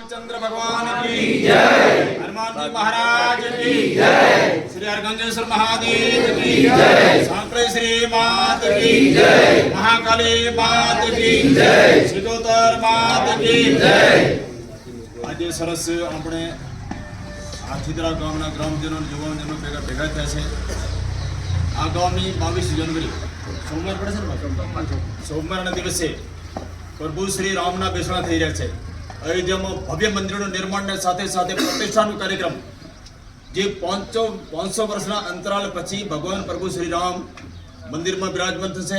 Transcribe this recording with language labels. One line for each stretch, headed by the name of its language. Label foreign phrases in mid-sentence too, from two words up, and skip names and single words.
Hindi: रामचंद्र भगवान की जय, हनुमान जी महाराज की जय, श्री हरगंजेश्वर महादेव की जय, सांकळे श्री मात की जय, महाकाली मात की जय, सिद्धोतर मात की जय।
Gujarati: आज सरस આપણે આથીદરા ગામના ગ્રામજનો યુવાનજનો ભેગા થયા છે। આગામી 22 જાન્યુઆરી સોમવાર પડે છે ને, સોમવારના દિવસે પ્રભુ શ્રી રામના બેસણા થઈ રહ્યા છે। અયોધ્યામાં ભવ્ય મંદિરોનું નિર્માણને સાથે સાથે પ્રતિષ્ઠાનો કાર્યક્રમ જે 500 વર્ષના અંતરાલ પછી ભગવાન પ્રભુ શ્રી રામ મંદિરમાં બિરાજમાન થશે।